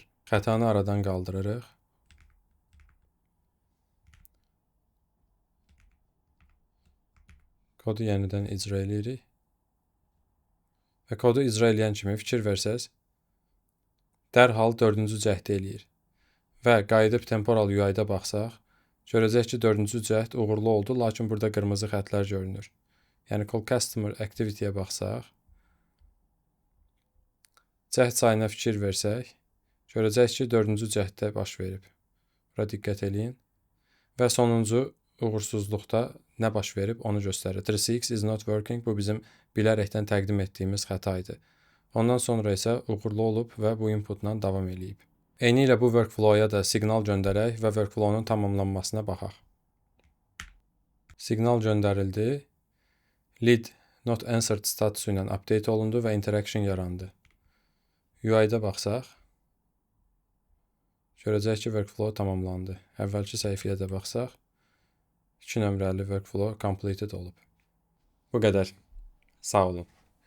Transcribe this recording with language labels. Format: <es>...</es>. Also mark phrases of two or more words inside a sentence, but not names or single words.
<az>Xətanı aradan qaldırırıq. Kodu yenidən icra edirik. Və kodu icra edən kimi fikir versəz, dərhal 4-cü cəhdi eləyir. Və qayıdıb</az> <en>temporal UI-da</en> <az>baxsaq, görəcək ki, 4-cü cəhd uğurlu oldu, lakin burada qırmızı xətlər görünür. Yəni</az> <en>call customer activity-yə</en> <az>baxsaq, cəhd sayına fikir versək, görəcək ki, 4-cü cəhddə baş verib. Bura diqqət eləyin. Və sonuncu uğursuzluqda nə baş verib onu göstərir.</az> <en>3CX is not working.</en> <az>Bu bizim bilərəkdən təqdim etdiyimiz xəta idi. Ondan sonra isə uğurlu olub və bu inputla davam eləyib. Eyni ilə bu workflow-ya da siqnal göndərək və workflow-nun tamamlanmasına baxaq. Siqnal göndərildi.</az> <en>Lead not answered</en> <az>statusu ilə update olundu və interaction yarandı. UI-da baxsaq, görəcək ki, workflow tamamlandı. Əvvəlki səhifəyə də baxsaq, 2 nömrəli</az> <en>workflow completed</en> <az>olub. Bu qədər. Sağ olun.</az>